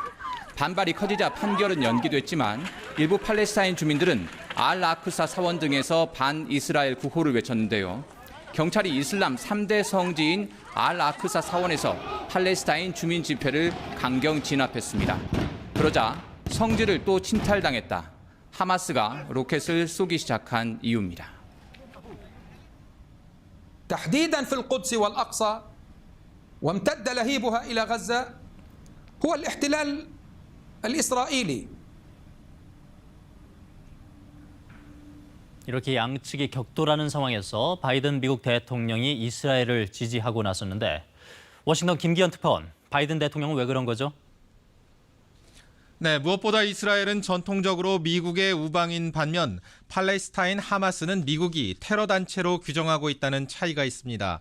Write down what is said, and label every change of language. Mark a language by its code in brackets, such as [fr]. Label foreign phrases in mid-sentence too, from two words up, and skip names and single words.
[ko] 반발이 커지자 판결은 연기됐지만 일부 팔레스타인 주민들은 알-아크사 사원 등에서 반이스라엘 구호를 외쳤는데요. 경찰이 이슬람 3대 성지인 알-아크사 사원에서 팔레스타인 주민 집회를 강경 진압했습니다. 그러자 성지를 또 침탈당했다. 하마스가 로켓을 쏘기 시작한 이유입니다. [ar] تحديدا في القدس والأقصى وامتد لهيبها إلى غزة هو الاحتلال الإسرائيلي. [ko] 이렇게 양측이 격돌하는 상황에서 바이든 미국 대통령이 이스라엘을 지지하고 나섰는데 워싱턴 김기현 특파원, 바이든 대통령은 왜 그런 거죠? 네, 무엇보다 이스라엘은 전통적으로 미국의 우방인 반면 팔레스타인 하마스는 미국이 테러 단체로 규정하고 있다는 차이가 있습니다.